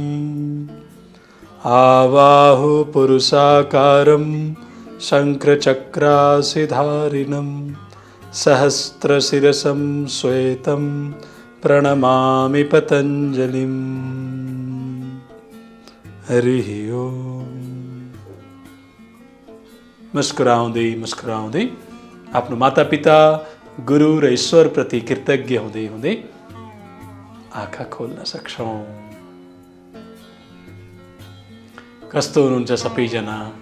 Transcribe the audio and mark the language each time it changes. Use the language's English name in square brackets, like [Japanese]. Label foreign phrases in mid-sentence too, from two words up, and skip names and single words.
[Sanskrit] आवाहो पुरुषाकारं शङ्खचक्रासिधारिणं सहस्रशिरसं श्वेतं प्रणमामि पतञ्जलिं। हरिः ओम्। [Nepali] मुस्कुराउँदै मुस्कुराउँदै आफ्नो मातापिता, गुरु र ईश्वरप्रति कृतज्ञ हुँदै हुँदै आँखा खोल्न सक्छौँ। कस्तो हुनुहुन्छ सबैजना?